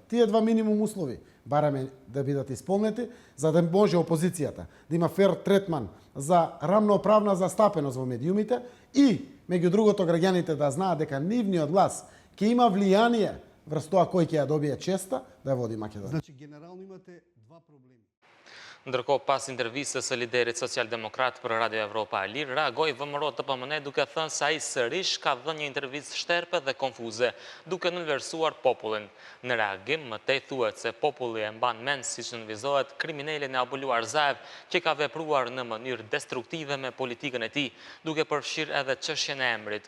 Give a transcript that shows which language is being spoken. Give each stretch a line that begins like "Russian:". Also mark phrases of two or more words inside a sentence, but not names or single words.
Macedonian: Тие два минимум услови бараме да бидат исполнети, за да може опозицијата да има фер третман за рамноправна застапеност во медиумите и, меѓу другото, граѓаните да знаат дека нивниот глас ќе има влијание врз тоа кој ќе ја добие честа да води Македонија. Значи, генерално имате два проблеми.
Albanian: Ndërkohë, pas intervistës së liderit social-demokrat për Radio Evropa e Lirë, reagoi VMRO TPMN duke thënë se ai sërish ka dhënë një intervistë shterpe dhe konfuze, duke nënvlerësuar popullin. Në reagim, mëtej thuhet se populli e mban mend siç nënvizohet kriminalin e abuluar Zaev, që ka vepruar në mënyrë destruktive me politikën e tij, duke përfshirë edhe çështjen e emrit.